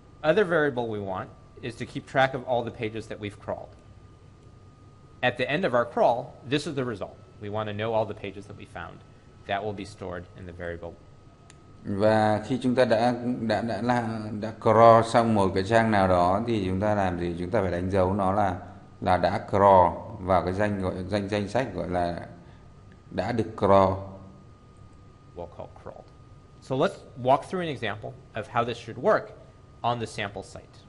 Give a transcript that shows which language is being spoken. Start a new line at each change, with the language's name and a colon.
English: Other variable we want is to keep track of all the pages that we've crawled. At the end of our crawl, this is the result. We want to know all the pages that we found. That will be stored in the variable.
Vietnamese: Và khi chúng ta đã crawl xong một cái trang nào đó thì chúng ta làm gì? Chúng ta phải đánh dấu nó là đã crawl vào cái danh sách gọi là đã được crawl.
English: We'll call crawled. So let's walk through an example of how this should work on the sample site.